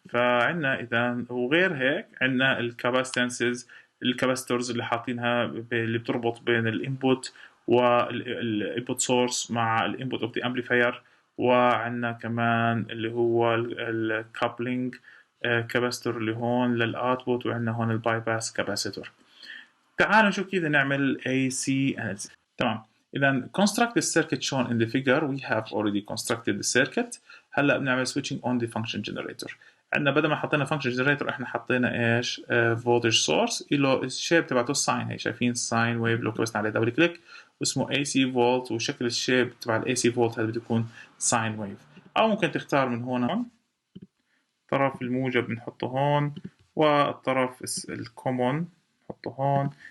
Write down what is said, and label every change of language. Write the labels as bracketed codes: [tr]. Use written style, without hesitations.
[ar] فعندنا اذا وغير هيك عندنا الكاباستنسز، الكاباستورز اللي حاطينها اللي بتربط بين الانبوت والانبوت سورس مع الانبوت اوف ذا امبليفاير. وعندنا كمان اللي هو الكابلينج كاباستور اللي هون للاوتبوت. وعندنا هون الباي باس كاباسيتور. تعالوا نشوف كيف نعمل AC analysis. تمام. إذا [en] construct the circuit shown in the figure. We have already constructed the circuit. [ar] هلا بنعمل [en] switching on the function generator. [ar] عندنا بدل ما حطينا function generator احنا حطينا ايش؟ voltage source له الشيب تبعته الساين. هي شايفين الساين ويف لو كبسنا عليه دبل كليك واسمه AC volt، وشكل الشيب تبع ال AC volt هذا بده يكون ساين ويف. او ممكن تختار من هون الطرف الموجب بنحطه هون، والطرف الكومون نحطه هون.